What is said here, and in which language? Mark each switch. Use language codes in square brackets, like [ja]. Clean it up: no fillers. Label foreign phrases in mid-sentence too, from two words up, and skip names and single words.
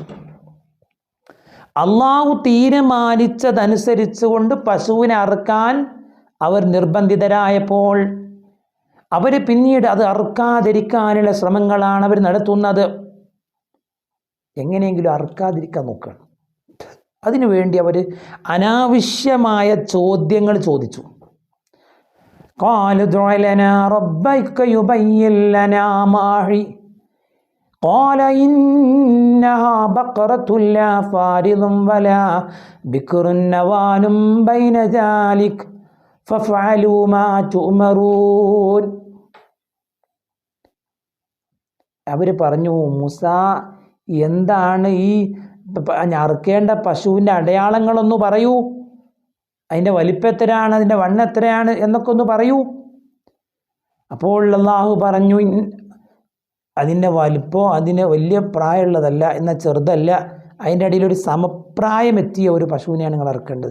[ml] അള്ളാഹു തീരുമാനിച്ചതനുസരിച്ച് കൊണ്ട് പശുവിനെ അറുക്കാൻ അവർ നിർബന്ധിതരായപ്പോൾ അവർ പിന്നീട് അത് അറുക്കാതിരിക്കാനുള്ള ശ്രമങ്ങളാണ് അവർ നടത്തുന്നത്. എങ്ങനെയെങ്കിലും അറുക്കാതിരിക്കാൻ നോക്കുകയാണ്. അതിനുവേണ്ടി അവർ അനാവശ്യമായ ചോദ്യങ്ങൾ ചോദിച്ചു. [ar] قالوا ادع لنا ربك يبين لنا ما هي قال إنها بقرة لا فارض ولا بكر نوان بين ذلك فافعلوا ما تؤمرون. [ml] അവർ പറഞ്ഞു, മൂസ, എന്താണ് ഈ അറുക്കേണ്ട പശുവിൻ്റെ അടയാളങ്ങളൊന്ന് പറയൂ, അതിൻ്റെ വലിപ്പം എത്രയാണ്, അതിൻ്റെ വണ്ണം എത്രയാണ് എന്നൊക്കെ ഒന്ന് പറയൂ. അപ്പോൾ അള്ളാഹു പറഞ്ഞു, അതിൻ്റെ വലിപ്പം അതിന് വലിയ പ്രായമുള്ളതല്ല, എന്നാൽ ചെറുതല്ല, അതിൻ്റെ ഇടയിൽ ഒരു സമപ്രായമെത്തിയ ഒരു പശുവിനെയാണ് നിങ്ങൾ ഇറക്കേണ്ടത്.